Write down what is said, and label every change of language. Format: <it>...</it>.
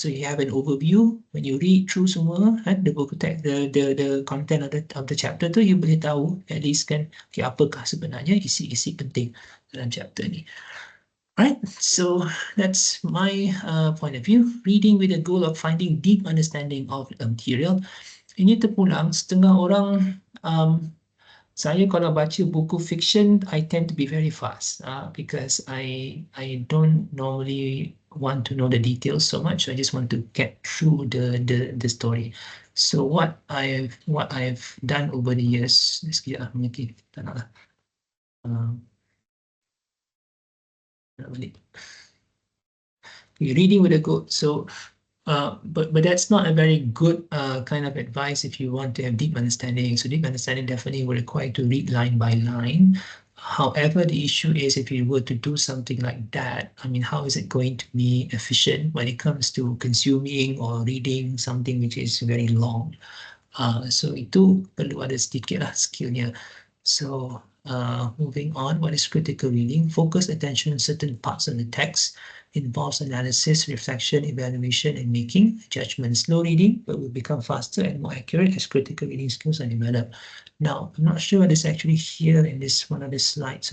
<en>So you have an overview. When you read through</en> <ms>semua</ms> <en>the book text, the content of the chapter tu, you</en> <ms>boleh tahu</ms> <en>at least kan, okay,</en> <ms>apakah sebenarnya isi-isi penting dalam chapter ni.</ms> <en>Right, so that's my point of view. Reading with the goal of finding deep understanding of the material.</en> <ms>Ini terpulang setengah orang. Saya kalau baca buku</ms> <en>fiction, I tend to be very fast because I don't normally want to know the details so much. I just want to get through the story. So what I've done over the years,</en> <ms>sekejap mungkin tak nak lah.</ms> <en>Reading with a goal. So but that's not a very good kind of advice if you want to have deep understanding. So deep understanding definitely will require to read line by line. However, the issue is if you were to do something like that, I mean, how is it going to be efficient when it comes to consuming or reading something which is very long?</en> <ms>So itu perlu ada sedikit lah skillnya.</ms> <en>So moving on, what is critical reading? Focus attention on certain parts of the text. Involves analysis, reflection, evaluation, and making judgment. Slow reading, but will become faster and more accurate as critical reading skills are developed. Now, I'm not sure what is actually here in this one of the slides.</en>